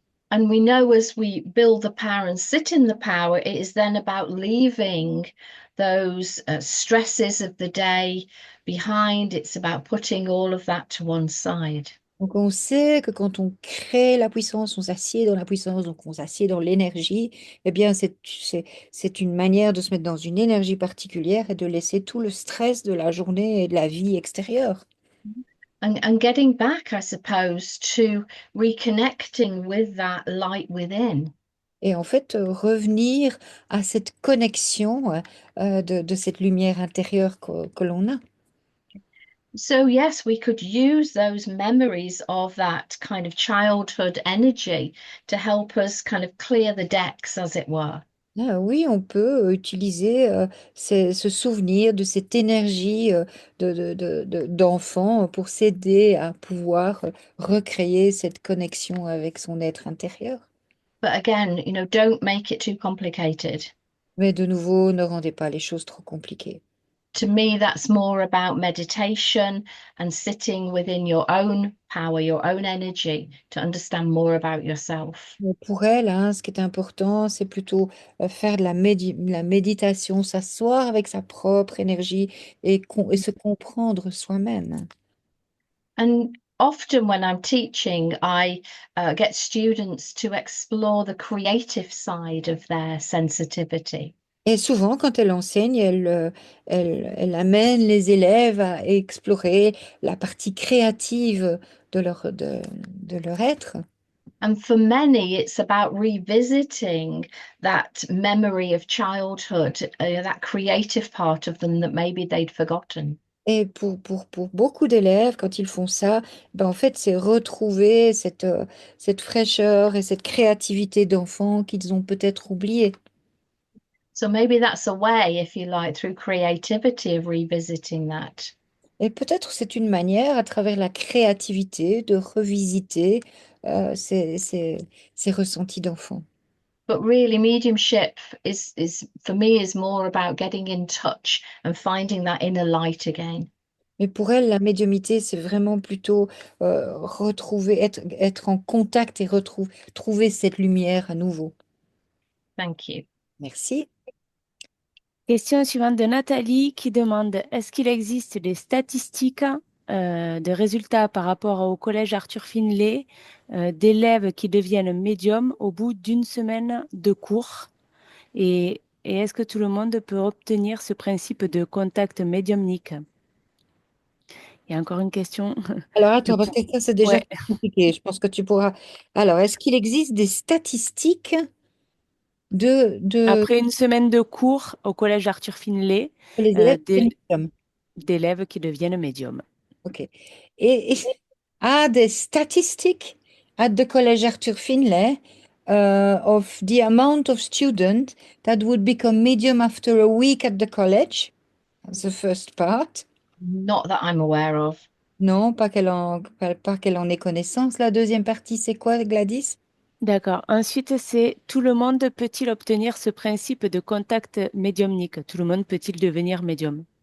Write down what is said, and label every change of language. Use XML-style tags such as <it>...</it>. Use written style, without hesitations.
<en>And we know as we build the power and sit in the power, it is then about leaving those stresses of the day behind. It's about putting all of that to one side.</en> <fr>Donc on sait que quand on crée la puissance, on s'assied dans la puissance, donc on s'assied dans l'énergie, eh bien c'est une manière de se mettre dans une énergie particulière et de laisser tout le stress de la journée et de la vie extérieure.</fr> <en>And getting back, I suppose, to reconnecting with that light within.</en> <fr>Et en fait, revenir à cette connexion de cette lumière intérieure que l'on a.</fr> <en>So, yes, we could use those memories of that kind of childhood energy to help us kind of clear the decks, as it were.</en> <fr>Ah oui, on peut utiliser ce souvenir de cette énergie d'enfant pour s'aider à pouvoir recréer cette connexion avec son être intérieur.</fr> <en>But again, don't make it too complicated.</en> <fr>Mais de nouveau, ne rendez pas les choses trop compliquées.</fr> <en>To me, that's more about meditation and sitting within your own power, your own energy to understand more about yourself.</en> <fr>Mais pour elle, hein, ce qui est important, c'est plutôt faire de la méditation, s'asseoir avec sa propre énergie et se comprendre soi-même.</fr> <en>And often when I'm teaching, I get students to explore the creative side of their sensitivity.</en> <fr>Et souvent, quand elle enseigne, elle amène les élèves à explorer la partie créative de leur être.</fr> <en>And for many, it's about revisiting that memory of childhood, that creative part of them that maybe they'd forgotten.</en> <fr>Et pour beaucoup d'élèves, quand ils font ça, ben en fait, c'est retrouver cette fraîcheur et cette créativité d'enfant qu'ils ont peut-être oubliée.</fr> <en>So maybe that's a way, if you like, through creativity of revisiting that.</en> <fr>Et peut-être c'est une manière, à travers la créativité, de revisiter ces ressentis d'enfant.</fr> <en>But really, mediumship is for me is more about getting in touch and finding that inner light again.</en> <fr>Mais pour elle, la médiumité, c'est vraiment plutôt retrouver, être en contact et trouver cette lumière à nouveau.</fr> <en>Thank you.</en> <fr>Merci. Question suivante de Nathalie qui demande, est-ce qu'il existe des statistiques de résultats par rapport au collège Arthur Finlay d'élèves qui deviennent médiums au bout d'une semaine de cours? Et est-ce que tout le monde peut obtenir ce principe de contact médiumnique? Il y a encore une question. Alors Le attends, parce pou- que ça c'est déjà Ouais. plus compliqué. Je pense que tu pourras. Alors, est-ce qu'il existe des statistiques de Après une semaine de cours au collège Arthur Finlay, les élèves qui d'é- viennent médiums? d'élèves qui deviennent médiums. Ok.</fr> <en>Et are there statistics at the College Arthur Finlay of the amount of students that would become medium after a week at the college? That's the first part. Not that I'm aware of.</en> <fr>Non, pas qu'elle en ait connaissance. La deuxième partie, c'est quoi, Gladys? D'accord. Ensuite, c'est tout le monde peut-il obtenir ce principe de contact médiumnique? Tout le monde peut-il devenir médium?</fr>